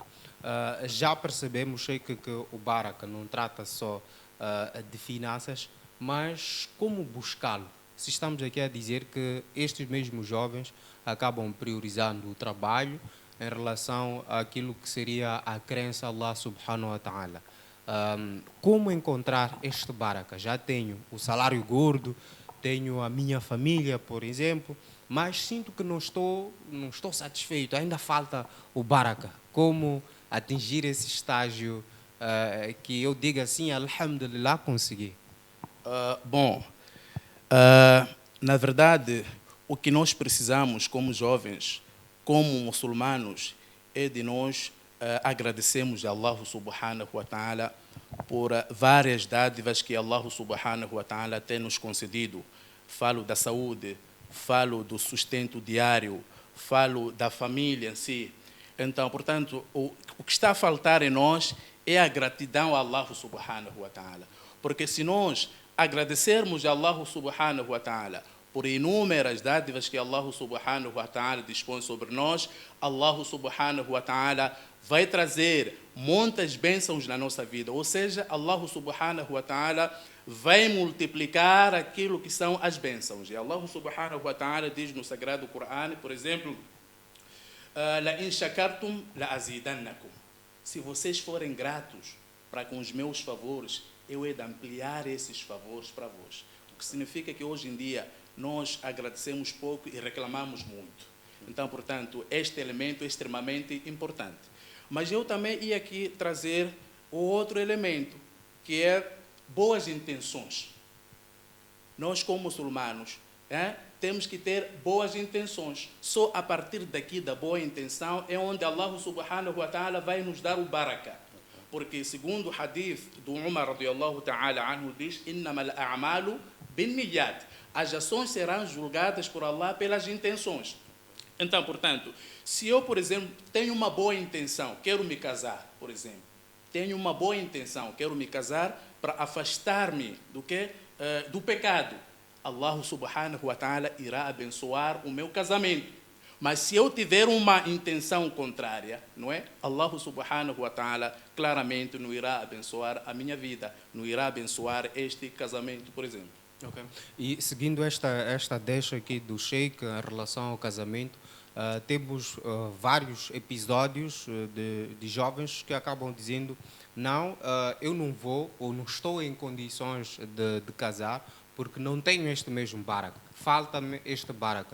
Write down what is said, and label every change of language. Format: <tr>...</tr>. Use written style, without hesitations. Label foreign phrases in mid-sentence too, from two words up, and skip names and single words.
<pt>Já percebemos, Sheikh, que o baraka não trata só de finanças, mas como buscá-lo? Se estamos aqui a dizer que estes mesmos jovens acabam priorizando o trabalho em relação àquilo que seria a crença a</pt> <ar>الله سبحانه وتعالى.</ar> <pt>Como encontrar este baraka? Já tenho o salário gordo, tenho a minha família, por exemplo, mas sinto que não estou satisfeito, ainda falta o baraka. Como atingir esse estágio que eu diga assim, alhamdulillah, consegui? Na verdade, o que nós precisamos como jovens, como muçulmanos, é de nós agradecermos a</pt> <ar>الله سبحانه وتعالى</ar> <pt>por várias dádivas que</pt> <ar>الله سبحانه وتعالى</ar> <pt>tem nos concedido. Falo da saúde, falo do sustento diário, falo da família em si. Então, portanto, o que está a faltar em nós é a gratidão a</pt> <ar>الله سبحانه وتعالى.</ar> <pt>Porque se nós agradecermos a</pt> <ar>الله سبحانه وتعالى</ar> <pt>por inúmeras dádivas que</pt> <ar>الله سبحانه وتعالى</ar> <pt>dispõe sobre nós,</pt> <ar>الله سبحانه وتعالى</ar> <pt>vai trazer muitas bênçãos na nossa vida. Ou seja,</pt> <ar>الله سبحانه وتعالى</ar> <pt>vai multiplicar aquilo que são as bênçãos. E</pt> <ar>الله سبحانه وتعالى</ar> <pt>diz no Sagrado Corão, por exemplo,</pt> <ar>لَإِنْ شَكَرْتُمْ لَأَزِيدَنَّكُمْ.</ar> <pt>Se vocês forem gratos para com os meus favores, eu hei de ampliar esses favores para vós. O que significa que hoje em dia nós agradecemos pouco e reclamamos muito. Então, portanto, este elemento é extremamente importante. Mas eu também ia aqui trazer o outro elemento, que é boas intenções. Nós, como muçulmanos, temos que ter boas intenções. Só a partir daqui da boa intenção é onde</pt> <ar>الله سبحانه وتعالى</ar> <pt>vai nos dar o baraka. Porque, segundo o hadith do Umar</pt> <ar>رضي الله تعالى عنه,</ar> <pt>diz:</pt> <ar>إِنَّمَا الْأَعْمَالُ بِالنِّيَّاتِ.</ar> <pt>As ações serão julgadas por Allah pelas intenções. Então, portanto, se eu, por exemplo, tenho uma boa intenção, quero me casar, por exemplo, tenho uma boa intenção, quero me casar para afastar-me do que? Do pecado.</pt> <ar>الله سبحانه وتعالى</ar> <pt>irá abençoar o meu casamento. Mas se eu tiver uma intenção contrária, não é?</pt> <ar>الله سبحانه وتعالى</ar> <pt>claramente não irá abençoar a minha vida, não irá abençoar este casamento, por exemplo. Ok. E seguindo esta deixa aqui do Sheikh em relação ao casamento, temos vários episódios de jovens que acabam dizendo não, eu não vou ou não estou em condições de casar porque não tenho este mesmo baraka, falta-me este baraka.</pt>